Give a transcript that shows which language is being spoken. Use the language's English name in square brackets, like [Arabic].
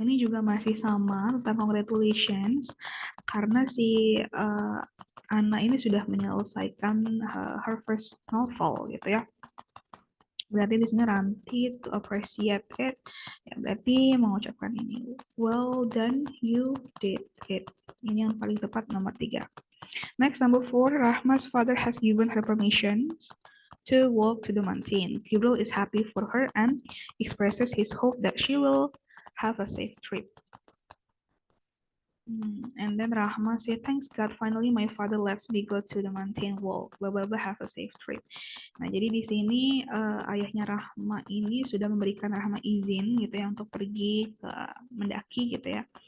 [Indonesian] Ini juga masih sama tentang congratulations karena si Anna ini sudah menyelesaikan [English] her first novel [Indonesian] gitu ya. Berarti di sini Ranti [English] to appreciate it. [Indonesian] Ya, berarti mengucapkan ini. [English] Well done, you did it. [Indonesian] Ini yang paling tepat nomor 3. [English] Next, number 4. Rahma's father has given her permission to walk to the mountain. Gabriel is happy for her and expresses his hope that she will have a safe trip. And then Rahma said, "Thanks God, finally my father lets me go to the mountain walk. Blah blah blah, have a safe trip." [Indonesian] Nah, jadi di sini ayahnya Rahma ini sudah memberikan Rahma izin gitu ya untuk pergi ke mendaki gitu ya.